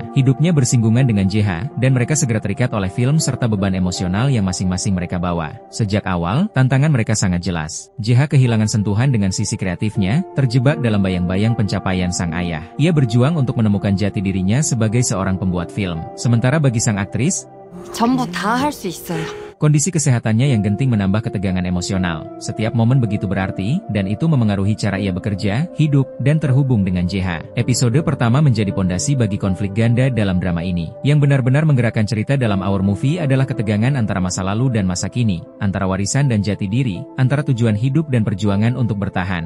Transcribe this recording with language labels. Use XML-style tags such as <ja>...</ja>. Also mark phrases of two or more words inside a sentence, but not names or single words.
<id>Hidupnya bersinggungan dengan Jae-ha, dan mereka segera terikat oleh film serta beban emosional yang masing-masing mereka bawa. Sejak awal, tantangan mereka sangat jelas. Jae-ha kehilangan sentuhan dengan sisi kreatifnya, terjebak dalam bayang-bayang pencapaian sang ayah. Ia berjuang untuk menemukan jati dirinya sebagai seorang pembuat film. Sementara bagi sang aktris,</id> <ko>전부 다 할 수 있어요.</ko> <id>kondisi kesehatannya yang genting menambah ketegangan emosional. Setiap momen begitu berarti, dan itu memengaruhi cara ia bekerja, hidup, dan terhubung dengan Jae-ha. Episode pertama menjadi pondasi bagi konflik ganda dalam drama ini. Yang benar-benar menggerakkan cerita dalam Our Movie adalah ketegangan antara masa lalu dan masa kini, antara warisan dan jati diri, antara tujuan hidup dan perjuangan untuk bertahan.</id>